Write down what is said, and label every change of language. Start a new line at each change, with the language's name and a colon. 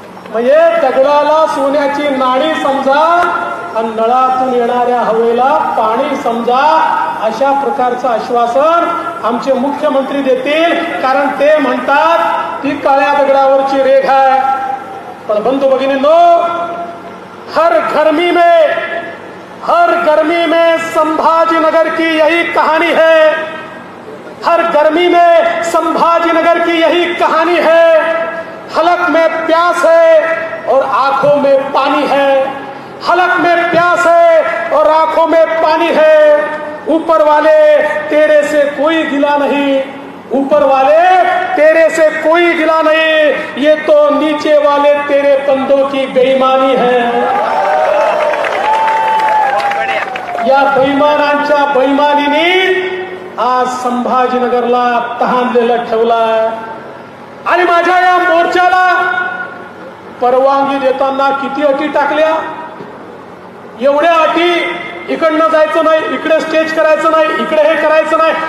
Marathi: म्हणजे दगडाला सोन्याची नाणी समजा आणि नळातून येणाऱ्या हवेला पाणी समजा, अशा प्रकारचं आश्वासन आमचे मुख्यमंत्री देतील, कारण ते म्हणतात ती काळ्या दगडावरची रेघ आहे। पण बंधू भगिनींनो,
Hindi: हर गर्मी में संभाजीनगर की यही कहानी है, हर गर्मी में संभाजीनगर की यही कहानी है। हलक में प्यास है और आंखों में पानी है, हलक में प्यास है और आंखों में पानी है। ऊपर वाले तेरे से कोई गिला नहीं, ऊपर वाले तेरे से कोई गिला नहीं, ये तो नीचे वाले तेरे बंदों की बेईमानी है।
Marathi: या बेईमानांच्या बेईमानीने आज संभाजीनगरला तहानलेलं ठेवलाय। आणि माझ्या या मोर्चाला परवानगी देताना किती अटी टाकल्या, एवढ्या अटी, इकडनं जायचं नाही, इकडे स्टेज करायचं नाही, इकडे हे करायचं नाही।